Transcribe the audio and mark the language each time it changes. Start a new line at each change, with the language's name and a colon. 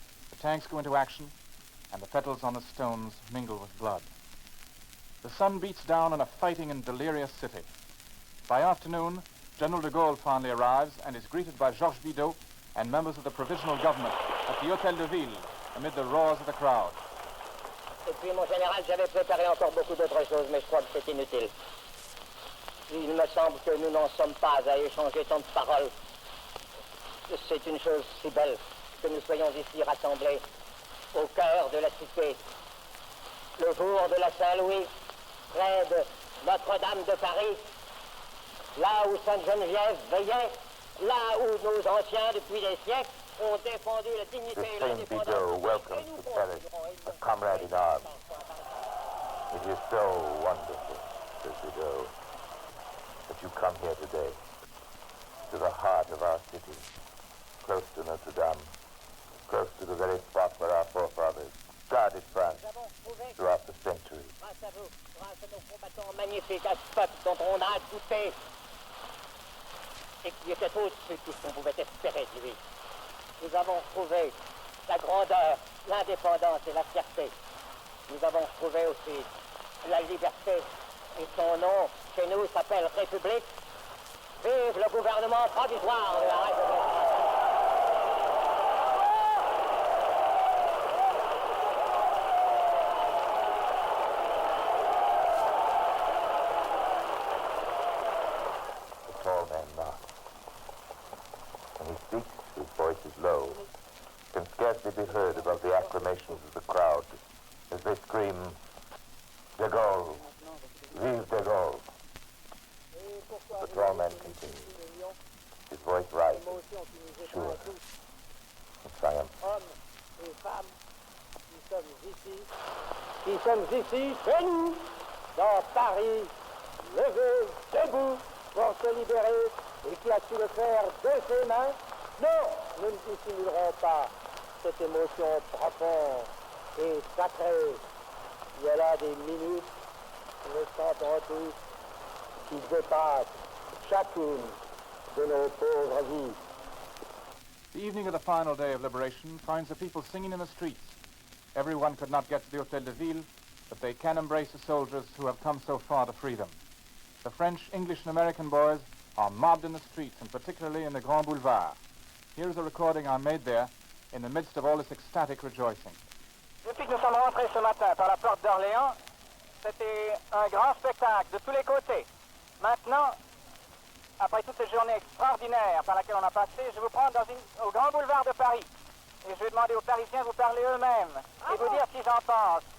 English: The tanks go into action, and the petals on the stones mingle with blood. The sun beats down on a fighting and delirious city. By afternoon, General de Gaulle finally arrives and is greeted by Georges Bidault and members of the provisional government at the Hôtel de Ville amid the roars of the crowd.
French: Et puis, mon général, j'avais préparé encore beaucoup d'autres choses, mais je crois que c'est inutile. Il me semble que nous n'en sommes pas à échanger tant de paroles. C'est une chose si belle que nous soyons ici rassemblés au cœur de la cité, le jour de la Saint-Louis, près de Notre-Dame de Paris, là où Sainte-Geneviève veillait, là où nos anciens, depuis des siècles, ont défendu la dignité et l'indépendance.
English: Bidault welcomes to Paris a comrade in arms. It is so wonderful, says Bidault, that you come here today, to the heart of our city, close to Notre Dame, close to the very spot where our forefathers guarded France throughout the centuries.
French: Grâce à vous, grâce à nos combattants magnifiques, à ce peuple dont on a douté, et qui était au-dessus de tout ce qu'on pouvait espérer de lui. Nous avons trouvé la grandeur, l'indépendance et la fierté. Nous avons trouvé aussi la liberté. Et son nom, chez nous, s'appelle République. Vive le gouvernement provisoire de la République.
English: The tall man knocks. When he speaks, his voice is low, can scarcely be heard above the acclamations of the crowd as they scream, De Gaulle,
French: vive De Gaulle.
English: The tall man continues. His voice rises, sure, and triumphant.
French: Hommes et femmes, qui sommes ici, chez nous, dans Paris, levés, debout, pour se libérer, et qui a su le faire de ses mains. Non, nous ne dissimulerons pas cette émotion profonde et sacrée. Il y a là des minutes, nous le sentons tous, qui dépassent chacune de nos pauvres vies.
English: The evening of the final day of liberation finds the people singing in the streets. Everyone could not get to the Hôtel de Ville, but they can embrace the soldiers who have come so far to free them. The French, English, and American boys are mobbed in the streets, and particularly in the Grand Boulevard. Here's a recording I made there in the midst of all this ecstatic rejoicing.
French: Depuis que nous sommes rentrés ce matin par la porte d'Orléans, c'était un grand spectacle de tous les côtés. Maintenant, après toute cette journée extraordinaire par laquelle on a passé, je vais vous prendre au Grand Boulevard de Paris. Et je vais demander aux Parisiens de vous parler eux-mêmes et vous dire ce qu'ils en pensent.